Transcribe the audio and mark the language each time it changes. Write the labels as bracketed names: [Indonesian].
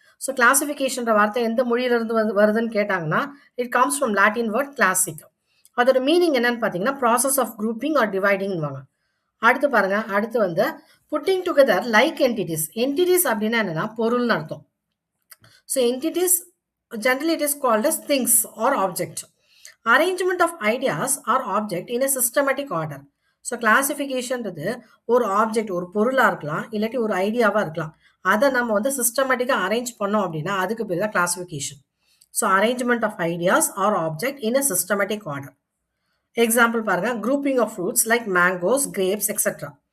[English] so கிளாசிஃபிகேஷன்ற [Tamil] வார்த்தை எந்த மொழியிலிருந்து வருதுன்னு கேட்டாங்கன்னா [English] It comes from Latin word classic. [Tamil] அதோட மீனிங் என்னன்னு பார்த்தீங்கன்னா [English] Process of grouping or டிவைடிங்வாங்க. [Tamil] அடுத்து பாருங்க, அடுத்து வந்து [English] Putting together like entities. [Tamil] Entities அப்படின்னா என்னன்னா பொருள்னு அர்த்தம். [English] So entities generally it is called as things or object. Arrangement of ideas or object in a systematic order. [Tamil] So கிளாசிஃபிகேஷன்றது ஒரு ஆப்ஜெக்ட், ஒரு பொருளாக இருக்கலாம், இல்லாட்டி ஒரு ஐடியாவாக இருக்கலாம். அதை நம்ம வந்து சிஸ்டமேட்டிக்காக அரேஞ்ச் பண்ணோம் அப்படின்னா அதுக்கு பேர் தான் classification. [English] So arrangement of ideas or object in a systematic order. Example பாருங்க, grouping of fruits like mangoes, grapes etcetera.